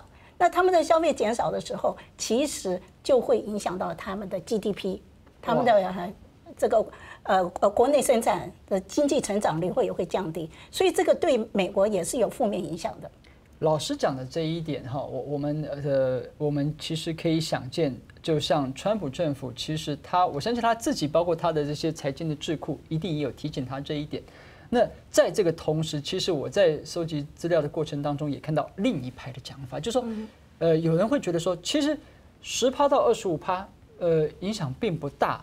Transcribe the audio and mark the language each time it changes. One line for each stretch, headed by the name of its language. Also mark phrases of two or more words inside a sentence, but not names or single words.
Chinese: 那他們的消費減少的時候，其實就會影響到他們的 GDP， 他們的這個國內生產的經濟成長率會降低，所以這個對美國也是有負面影響的。老師講的這一點哈，我們其實可以想見，就像川普政府，其實我相信他自己，包括他的這些財經的智庫，一定也有提醒他這一點。那在這個同時，其實我在收集資料的過程當中，也看到另一派的講法，就是說有人会觉得说，其实10%到25%，影响并不大。